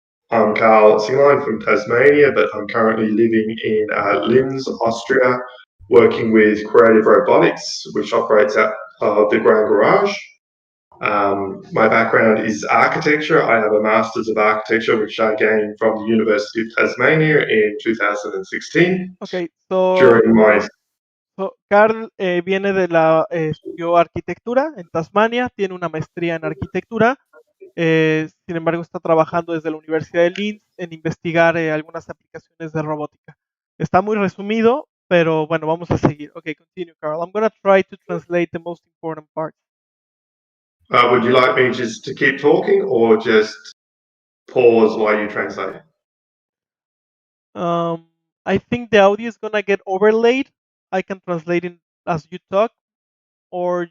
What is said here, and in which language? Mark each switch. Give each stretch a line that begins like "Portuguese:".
English: I'm Karl Singline from Tasmania, but I'm currently living in Linz, Austria, working with Creative Robotics, which operates out of the Grand Garage. My background is architecture. I have a Master's of Architecture, which I gained from the University of Tasmania in 2016. Okay, so During my
Spanish: Karl viene estudió arquitectura en Tasmania, tiene una maestría en arquitectura. Sin embargo, está trabajando desde la Universidad de Linz en investigar algunas aplicaciones de robótica. Está muy resumido, pero bueno, vamos a seguir.
English: Okay, continue, Karl. I'm going to try to translate the most important parts. would you like me just to keep talking or just pause while you translate? I think the audio is going to get overlaid. I can translate it as you talk, or